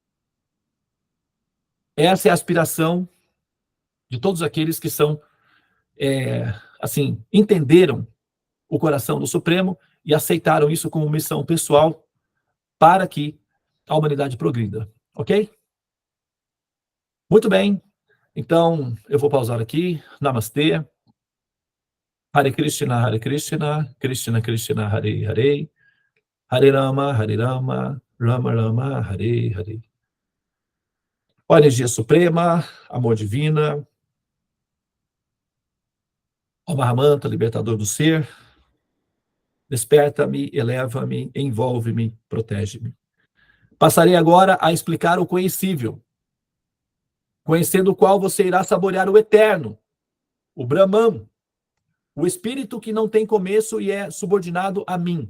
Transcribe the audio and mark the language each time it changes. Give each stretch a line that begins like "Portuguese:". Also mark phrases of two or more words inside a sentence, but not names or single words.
Portuguese: Essa é a aspiração de todos aqueles que são, entenderam o coração do Supremo e aceitaram isso como missão pessoal para que a humanidade progrida. Ok? Muito bem. Então, eu vou pausar aqui. Namastê.
Sanskrit: हरे कृष्ण कृष्ण कृष्ण हरे हरे हरे राम राम राम हरे हरे.
Portuguese: Ó energia suprema, amor divina, ó Mahamanta, libertador do ser, desperta-me, eleva-me, envolve-me, protege-me. Passarei agora a explicar o conhecível, conhecendo o qual você irá saborear o eterno, o Brahman, o espírito que não tem começo e é subordinado a mim.